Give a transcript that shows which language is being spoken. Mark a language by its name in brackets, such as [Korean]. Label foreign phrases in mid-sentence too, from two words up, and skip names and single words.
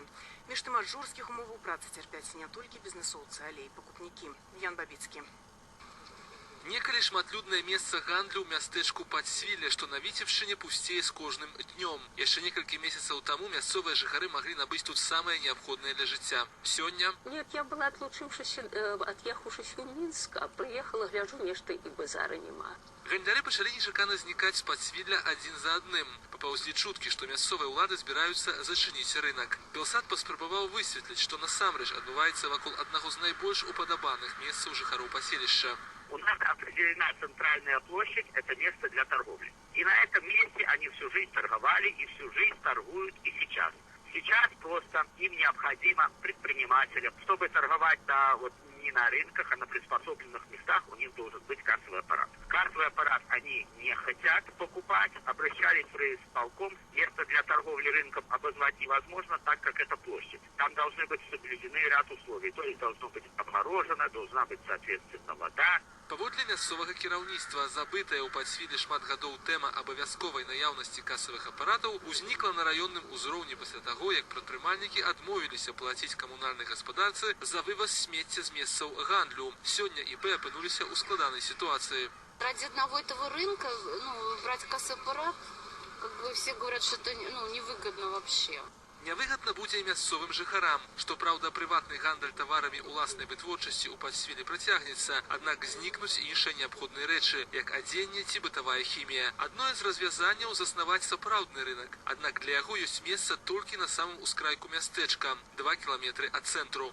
[Belarusian] Між тым ад жорсткіх умоваў працы цярпяць не толькі бізнесоўцы, але і пакупнікі. Ян Бабіцкі. Некалі шматлюднае месца гандлю ў мястэчку Падсвілле, што на Віцебшчыне пусцее з кожным днём. Яшчэ некалькі месяцаў таму мясцовыя жыхары маглі набыць тут самае неабходнае для жыцця. Сёння... [Russian] Нет, я была отъехавшись в Минск, а приехала, [Belarusian] гляжу, нешта і базара нема. Гандляры пачалі нечакана знікаць з Падсвілля адзін за адным. Папаўзлі чуткі, што мясцовыя ўлады збіраюцца зачыніць рынак. Белсат паспрабаваў высветліць, што насамрэч адбываецца вакол аднаго з найбольш упадабаных месцаў жыхароў паселішча. [Russian] У нас определена центральная площадь, это место для торговли. И на этом месте они всю жизнь торговали и всю жизнь торгуют и сейчас. Сейчас просто им необходимо предпринимателям, чтобы торговать не на рынках, а на приспособленных местах, у них должен быть кассовый аппарат. Кассовый аппарат они не хотят покупать, обращались в райисполком, место для торговли рынком обозвать невозможно, так как это площадь. Там должны быть соблюдены ряд условий, то есть должно быть обморожено, должна быть соответственно вода. [Belarusian] Паводле мясцовага кіраўніцтва, забытая ў Падсвіллі шмат гадоў тэма абавязковай наяўнасці касавых апаратаў узнікла на раённым узроўні пасля таго, як прадпрымальнікі адмовіліся плаціць камунальнай гаспадарцы за вываз смецця з месцаў гандлю. Сёння ІП апынуліся ў складанай сітуацыі. [Russian] Ради одного этого рынка, брать кассовый аппарат, все говорят, что это невыгодно вообще. [Belarusian] Нявыгадна будзе і мясцовым жыхарам. Што праўда, прыватны гандаль таварамі ўласнай вытворчасці ў Падсвіллі працягнецца, аднак знікнуць іншыя неабходныя рэчы, як адзенне ці бытавая хімія. Адное з развязанняў заснаваць сапраўдны рынак. Аднак для яго ёсць месца толькі на самым ускрайку мястэчка, 2 кіламетры ад цэнтру.